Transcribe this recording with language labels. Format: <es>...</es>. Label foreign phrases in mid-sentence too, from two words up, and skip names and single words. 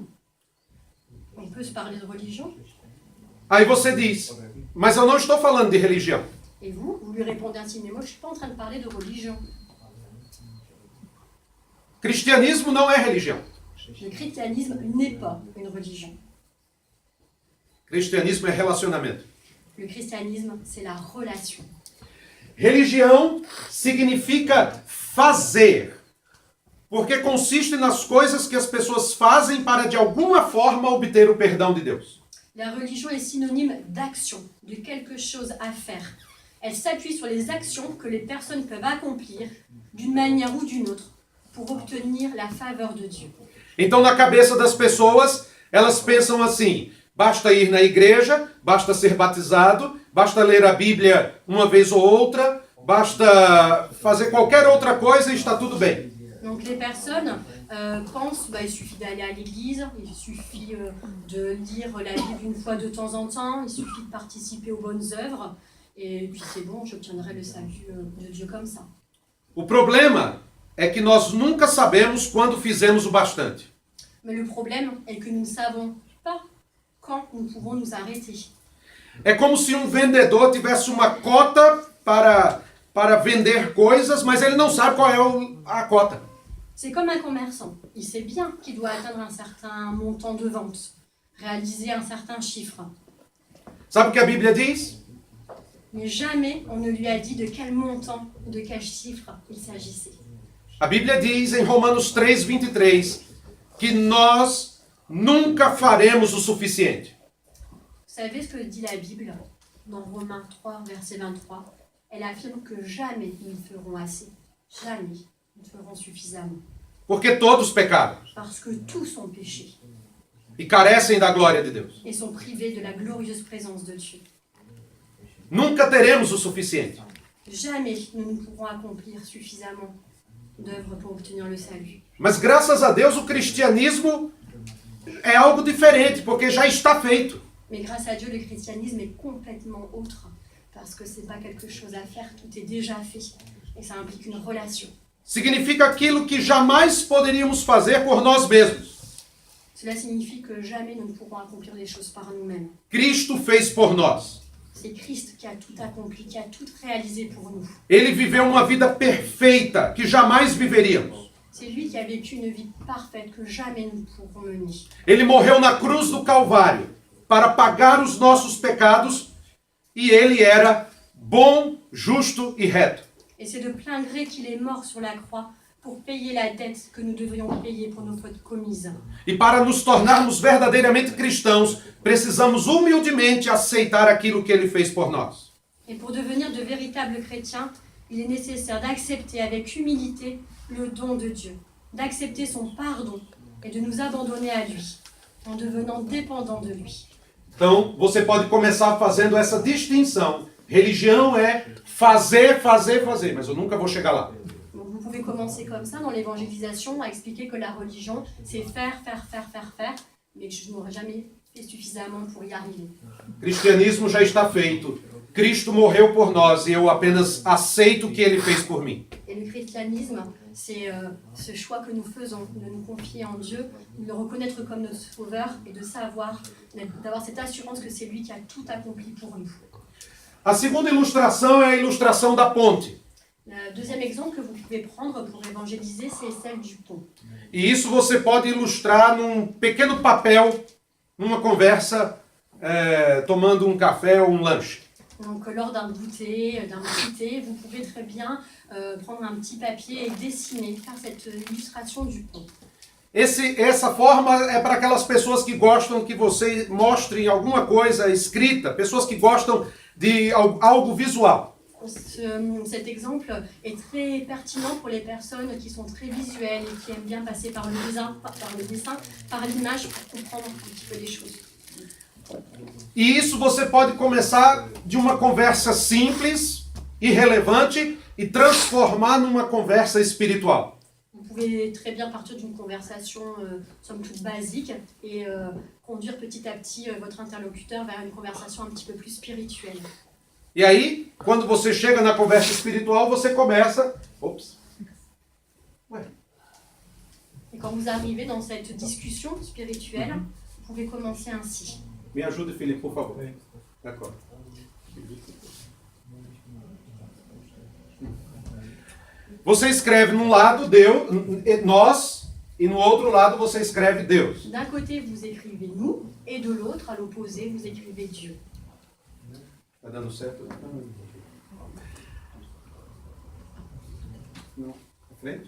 <fr>On peut se parler de religion?</fr> <pt>Aí você diz: mas eu não estou falando de religião.</pt> <fr>Et vous lui répondez ainsi, mais moi je ne suis pas en train de parler de religion.</fr> <pt>Cristianismo não é religião.</pt> <fr>Le christianisme n'est pas une religion.</fr> <pt>Cristianismo é relacionamento.</pt> <fr>Le christianisme, c'est la relation.</fr> <pt>Religião significa fazer, porque consiste nas coisas que as pessoas fazem para de alguma forma obter o perdão de Deus.</pt> <fr>La religion est synonyme d'action, de quelque chose à faire. Elle s'appuie sur les actions que les personnes peuvent accomplir d'une manière ou d'une autre pour obtenir la faveur de Dieu.</fr> <pt>Então, na cabeça das pessoas, elas pensam assim: basta ir na igreja, basta ser batizado, basta ler a Bíblia uma vez ou outra, basta fazer qualquer outra coisa e está tudo bem.</pt> <fr>Donc les personnes pensent il suffit d'aller à l'église, il suffit de lire la Bible une fois de temps en temps, il suffit de participer aux bonnes œuvres, et puis c'est bon, j'obtiendrai le salut de Dieu comme ça.</fr> <pt>O problema é que nós nunca sabemos quando fizemos o bastante.</pt> <fr>Mais le problème est que nous ne savons pas quand nous pouvons nous arrêter.</fr> <pt>É como se um vendedor tivesse uma cota para vender coisas, mas ele não sabe qual é a cota.</pt> <fr>C'est comme un commerçant. Il sait bien qu'il doit atteindre un certain montant de vente, réaliser un certain chiffre.</fr> <pt>Sabe o que a Bíblia diz?</pt> <fr>Mais jamais on ne lui a dit de quel montant, de quel chiffre il s'agissait.</fr> <pt>A Bíblia diz em Romanos 3:23 que nós nunca faremos o suficiente.</pt> <fr>Vous savez ce que dit la Bible dans Romains 3, verset 23? Elle affirme que jamais nous ne ferons assez. Jamais nous ne ferons suffisamment.</fr> <pt>Porque todos pecaram</pt> <fr>Parce que tous ont péché</fr> <pt>e carecem da glória de Deus.</pt> <fr>et sont privés de la glorieuse présence de Dieu.</fr> <pt>Nunca teremos o suficiente.</pt> <fr>Jamais nous ne pourrons accomplir suffisamment d'œuvres pour obtenir le salut.</fr> <pt>Mas graças a Deus o cristianismo é algo diferente, porque já está feito.</pt> <fr>Mais grâce à Dieu, le christianisme est complètement autre. Parce que ce n'est pas quelque chose à faire, tout est déjà fait. Et ça implique une relation.</fr> <pt>Significa aquilo que jamais poderíamos fazer por nós mesmos.</pt> <fr>Cela signifie que jamais nous ne pourrons accomplir les choses par nous-mêmes.</fr> <pt>Cristo fez por nós.</pt> <fr>C'est Christ qui a tout accompli, qui a tout réalisé pour nous.</fr> <pt>Ele viveu uma vida perfeita que jamais viveríamos.</pt> <fr>C'est lui qui a vécu une vie parfaite que jamais nous pourrons mener.</fr> <pt>Ele morreu na cruz do Calvário para pagar os nossos pecados e ele era bom, justo e reto.</pt> <fr>Et c'est de plein gré qu'il est mort sur la croix pour payer la dette que nous devrions payer pour nos fautes commises.</fr> <pt>E para nos tornarmos verdadeiramente cristãos, precisamos humildemente aceitar aquilo que ele fez por nós.</pt> <fr>Et pour devenir de véritables chrétiens, il est nécessaire d'accepter avec humilité le don de Dieu, d'accepter son pardon et de nous abandonner à lui, en devenant dépendants de lui.</fr> <pt>Então, você pode começar fazendo essa distinção. Religião é fazer, fazer, fazer, mas eu nunca vou chegar lá.</pt> <fr>Donc vous pouvez commencer comme ça dans l'évangélisation, à expliquer que la religion, c'est faire, mais que je n'aurais jamais fait suffisamment pour y arriver.</fr> <pt>Cristianismo já está feito. Cristo morreu por nós e eu apenas aceito o que ele fez por mim.</pt> <fr>Et le christianisme, c'est ce choix que nous faisons, de nous confier en Dieu, de le reconnaître comme notre sauveur et de savoir, d'avoir cette assurance que c'est lui qui a tout accompli pour nous.</fr> <pt>A segunda ilustração é a ilustração da ponte.</pt> <fr>Le deuxième exemple que vous pouvez prendre pour évangéliser, c'est celle du pont.</fr> <pt>E isso você pode ilustrar num pequeno papel, numa conversa, tomando um café ou um lanche.</pt> <fr>Donc lors d'un goûter, d'un petit thé, vous pouvez très bien prendre un petit papier et dessiner, faire cette illustration du pont.</fr> <pt>Essa forma é para aquelas pessoas que gostam que você mostre alguma coisa escrita, pessoas que gostam de algo visual.</pt> <fr>Cet exemple est très pertinent pour les personnes qui sont très visuelles et qui aiment bien passer par le dessin, par l'image pour comprendre un petit peu les choses.</fr> <pt>E isso você pode começar de uma conversa simples, irrelevante, e transformar numa conversa espiritual.</pt> <fr>Vous pouvez très bien partir d'une conversation somme toute basique et conduire petit à petit votre interlocuteur vers une conversation un petit peu plus spirituelle.</fr> <pt>E aí, quando você chega na conversa espiritual, você começa... Ops.</pt> <fr>Et quand vous arrivez dans cette discussion spirituelle, vous pouvez commencer ainsi.</fr> <pt>Me ajude, Felipe, por favor.</pt> <fr>D'accord.</fr> <pt>Você escreve num lado Deus, nós, e no outro lado você escreve Deus.</pt> <fr>D'un côté, vous écrivez nous, et de l'autre, à l'opposé, vous écrivez Dieu.</fr> <pt>Tá dando certo? Não. À frente?</pt>